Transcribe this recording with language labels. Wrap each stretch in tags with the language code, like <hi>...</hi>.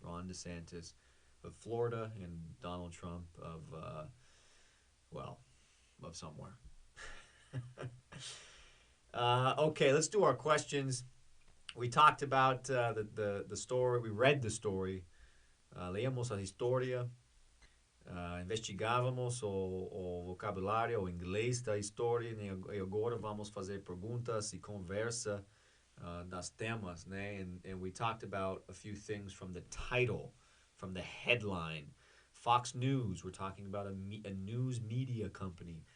<en>Ron DeSantis of Florida and Donald Trump of somewhere. Okay, let's do our questions. We talked about the story. We read the story.</en> <pt>Leíamos a historia. Investigávamos o vocabulário, o inglês da história, e agora vamos fazer perguntas e conversa das temas, né?</pt> <en>And we talked about a few things from the title, from the headline. Fox News, we're talking about a news media company.</en>